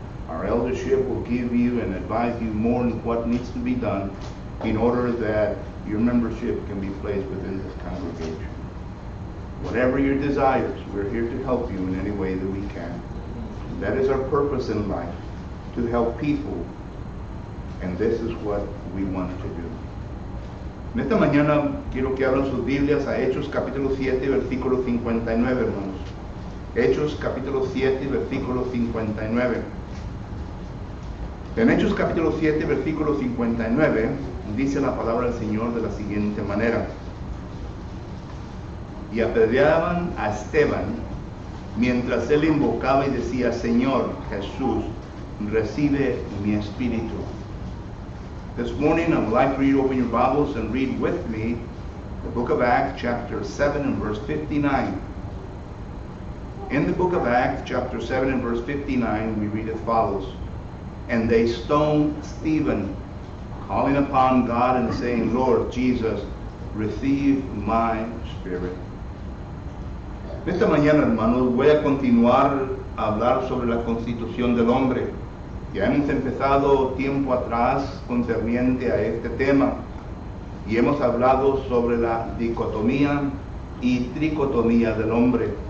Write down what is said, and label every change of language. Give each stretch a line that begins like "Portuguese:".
English: Our eldership will give you and advise you more on what needs to be done in order that your membership can be placed within this congregation. Whatever your desires, we're here to help you in any way that we can. That is our purpose in life, to help people, and this is what we want to do.
Spanish: En esta mañana quiero que abran sus Biblias a Hechos capítulo 7, versículo 59, hermanos. Hechos capítulo 7, versículo 59. En Hechos capítulo 7, versículo 59, dice la palabra del Señor de la siguiente manera. Y apedreaban a Esteban mientras él invocaba y decía, Señor Jesús, recibe mi espíritu.
English: This morning I would like for you to open your Bibles and read with me the book of Acts chapter 7 and verse 59. In the book of Acts chapter 7 and verse 59 we read as follows. And they stoned Stephen, calling upon God and saying, Lord Jesus, receive my spirit.
Spanish: Esta mañana, hermanos, voy a continuar a hablar sobre la constitución del hombre. Ya hemos empezado tiempo atrás concerniente a este tema y hemos hablado sobre la dicotomía y tricotomía del hombre.